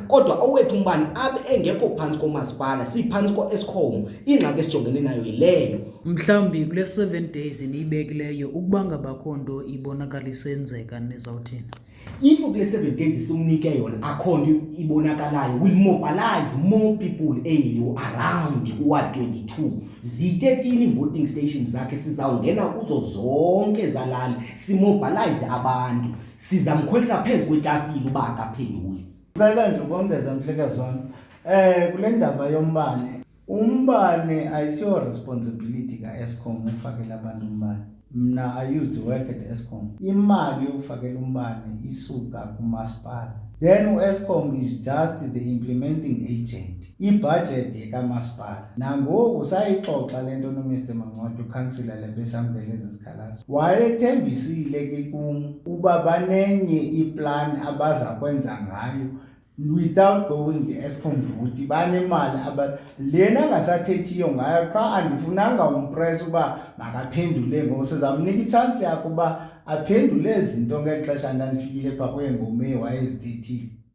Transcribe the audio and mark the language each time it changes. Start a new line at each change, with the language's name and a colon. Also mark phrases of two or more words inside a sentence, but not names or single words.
Xhosa: Kodwa owethu umbane abe engekho phantsi komasipala, siphantsi ko-Eskom. Ingxaki esijongene nayo yileyo. Mhlawumbi kule 7 days niyibekileyo ukuba ngabakho nto ibonakala isenzeka nizawuthini? If kule 7 days simnike yona akho nto ibonakalayo,
English: will mobilize more people around kuwa 22.
Xhosa: Zi-13 voting stations zakhe sizawungena kuzo zonke zalali simobilize abantu, sizamkholisa phezu kwetafile uba akaphenduli. Cela nje ukongeza mhlekazi wami, kule ndaba yombane, umbane ayisiyo responsibility ka-Eskom ukufakela abantu umbane.
English: Mna I used to work at Eskom.
Xhosa: Imali yokufakela umbane isuka kumasipala.
English: Then uEskom is just the implementing agent.
Xhosa: I-budget yekamasipala. Nangoku sayixoxa lento noMr Mangcotywa uCouncillor lebesamkele ezizikhalazo. Wayethembisile ke kum uba banenye iplan abaza kwenza ngayo
English: without going the Eskom route.
Xhosa: Banemali lena angasathethiyo ngayo xa andifunanga umpress uba makaphendule ngoku sizamnika i-chance yakho uba aphendule izinto ngexesha ndandifikile phaa kwengoma wayezithethile.